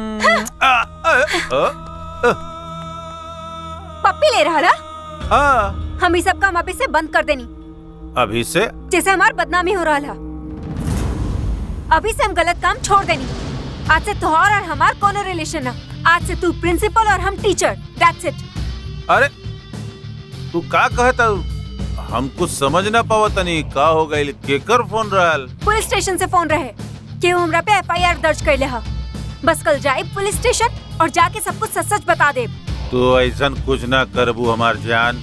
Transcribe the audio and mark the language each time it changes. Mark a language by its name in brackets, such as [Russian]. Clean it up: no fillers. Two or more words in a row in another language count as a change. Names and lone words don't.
[Bhojpuri] पप्पी ले रहा? हाँ। हम ये सब काम अभी से बंद कर देनी, अभी से? जैसे हमार बदनामी हो रहा है। अभी से हम गलत काम छोड़ देनी। आज से तोहार और हमार कोनो रिलेशन ना। आज से तू प्रिंसिपल और हम टीचर। [English] that's it. [Bhojpuri] अरे तू का कहता? हम कुछ समझ ना पावतनी। का हो गइल? केकर फोन रहल? पुलिस स्टेशन से फोन रहे कि हमरा पे FIR दर्ज कर ले हा। बस कल जाए पुलिस स्टेशन और जाके सब कुछ सच बता दे। तो ऐसन कुछ ना करबू हमार जान।